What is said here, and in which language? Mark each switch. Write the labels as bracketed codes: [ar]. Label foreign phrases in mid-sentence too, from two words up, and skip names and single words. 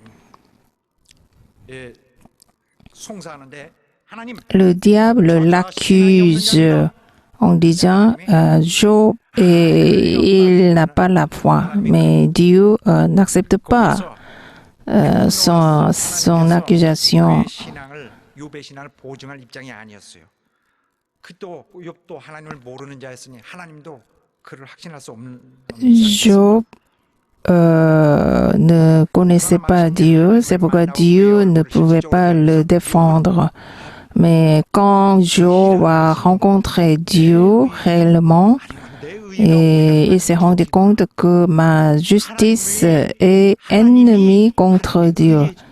[fr] Le diable l'accuse en disant Job il n'a pas la foi, mais Dieu n'accepte pas son accusation. [ko] 욥의 신앙을 보증할 입장이 아니었어요. 그또 욥도 하나님을 모르는 자였으니 하나님도 그를 확신할 수 없는. [fr] Job ne connaissait pas Dieu, c'est pourquoi Dieu ne pouvait pas le défendre. Mais quand Job a rencontré Dieu réellement, et il s'est rendu compte que ma justice est ennemie contre Dieu.